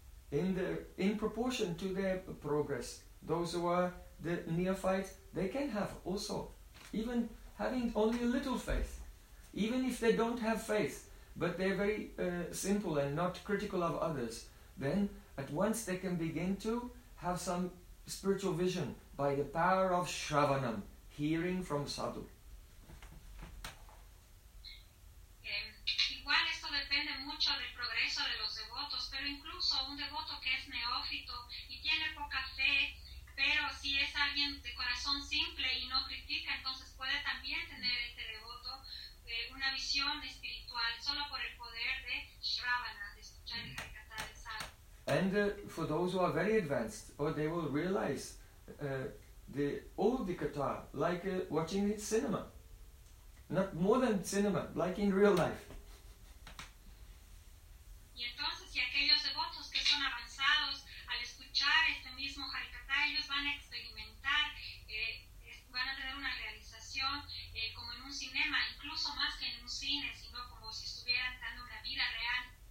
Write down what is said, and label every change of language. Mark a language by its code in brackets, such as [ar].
[en] in proportion to their progress, those who are the neophytes, they can have also, even having only a little faith, even if they don't have faith, but they're very simple and not critical of others, then at once they can begin to have some spiritual vision by the power of Shravanam, hearing from sadhu. [es] Igual esto depende mucho del progreso de los devotos, pero incluso un devoto que es neófito y tiene poca fe, pero si es alguien de corazón simple y no critica, entonces puede también tener este devoto una visión espiritual solo por el poder de Shravana, de escuchar el harikatha de sadhu. [en] And for those who are very advanced, or they will realize all the katha, like watching it cinema. Not more than cinema, like in real life. [es] Y entonces, y aquellos devotos que son avanzados, al escuchar este mismo harikatha, ellos van a experimentar, van a tener una realización como en un cinema, incluso más que en un cine, sino como si estuvieran dando una vida real.